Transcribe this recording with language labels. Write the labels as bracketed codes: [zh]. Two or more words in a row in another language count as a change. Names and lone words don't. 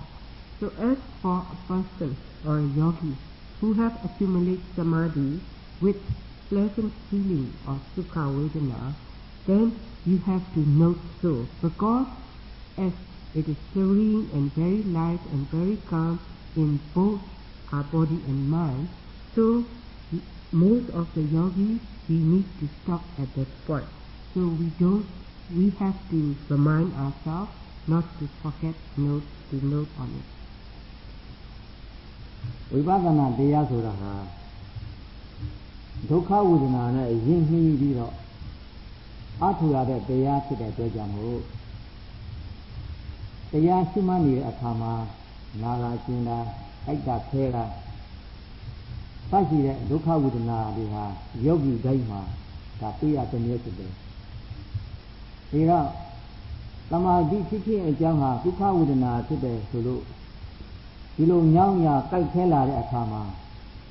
[en] So as for a person or a yogi who have accumulated samadhi with pleasant feeling or sukha vedana, then you have to note so, because as it is serene and very light and very calm in both our body and mind, so most of the yogis, we need to stop at that point. So we have to remind ourselves not to forget to note on it. [my] Vipassana တရားဆိုတာဟာဒုက္ခဝေဒနာနဲ့ယဉ်နှီးပြီးတော့အထူရတဲ့တရားဖြစ်တဲ့အတွက်ကြောင့်မို့ တရားရှိမှနေတဲ့အခါမှာနာတာကျင်တာအိုက်တာခဲတာစရှိတဲ့ဒုက္ခဝေဒနာတွေဟာယောဂီတိုင်းမှာဒါတွေ့ရတဲ့မျိုးဖြစ်တယ်။ဒါတော့သမာဓိဖြစ်ခြင်းအကြောင်းဟာဒုက္ခဝေဒနာဖြစ်တယ်ဆိုလို့ဒီလိုညောင်းညာကြိုက်ခဲလာတဲ့အခါမှာ